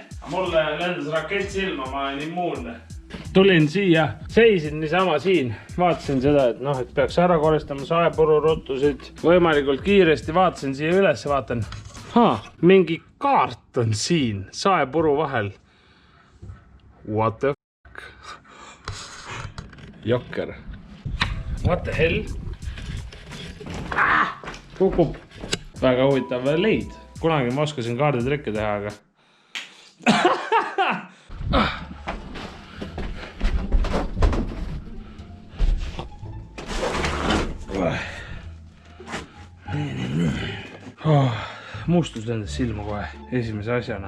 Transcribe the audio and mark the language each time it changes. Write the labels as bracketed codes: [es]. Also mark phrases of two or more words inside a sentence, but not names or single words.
[et] Mulle lendas rakett silma, ma olen immuunne. Tulin siia, seisin niisama siin, vaatasin seda, et peaks ära koristama saepururuttusid võimalikult kiiresti, vaatasin siia üles ja vaatan, mingi kaart on siin saepuru vahel. [en] What the fuck? Jokker. What the hell? [et] Kukub. Väga huvitav leid. Kunagi ma oskasin kaarditrikke teha, aga mustus lendas silma kohe esimese asjana.